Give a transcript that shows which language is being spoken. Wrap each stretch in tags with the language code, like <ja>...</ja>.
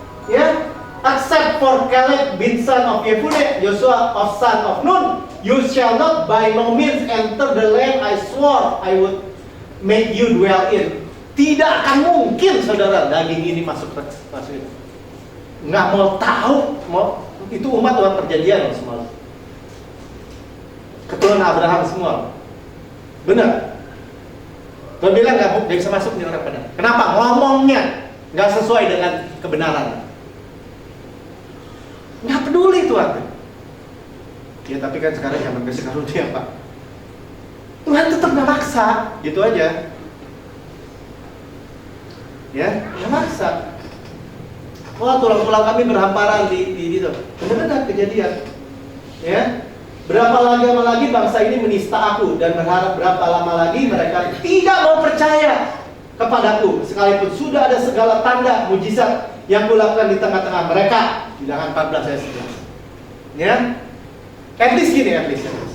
<en>Ya, except for Caleb bin son of Yefune, Joshua of son of Nun, you shall not by no means enter the land I swore I would make you dwell in.</en> <id>Tidak akan mungkin saudara daging ini masuk itu. Nggak mau tahu, itu umat Tuhan perjanjian semua. Keturunan Abraham semua. Benar. Tuhan bilang nggak bisa masuk nih orang benar. Kenapa? Ngomongnya nggak sesuai dengan kebenaran. Nggak peduli Tuhan. Ya tapi kan sekarang zaman kasih karunia Pak. Tuhan tetap nggak maksa, gitu aja. Ya, nggak maksa. Wah, tulang-tulang kami berhamparan di itu. Benar-benar kejadian. Ya, berapa lama lagi bangsa ini menista aku dan berharap berapa lama lagi mereka tidak mau percaya kepadaku sekalipun sudah ada segala tanda mujizat yang kulakukan di tengah-tengah mereka. Bilangan 14 ayat 11.</id> <en>Ya, at least</en> <id>gini,</id> <en>at least.</en>